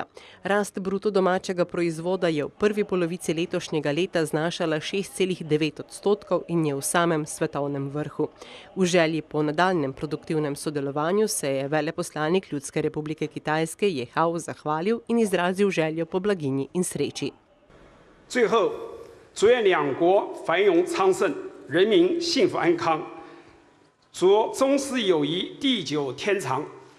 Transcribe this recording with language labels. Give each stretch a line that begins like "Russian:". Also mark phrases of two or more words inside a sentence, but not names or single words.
Slovenian: Rast bruto domačega proizvoda je v prvi polovici letošnjega leta znašala 6,9% in je v samem svetovnem vrhu. V želji po nadaljnjem produktivnem sodelovanju se je veleposlanik Ljudske republike Kitajske Je Hao zahvalil in izrazil željo po blaginji in sreči.
Chinese: 最后，祝愿两国繁荣昌盛，人民幸福安康，祝中斯友谊地久天长。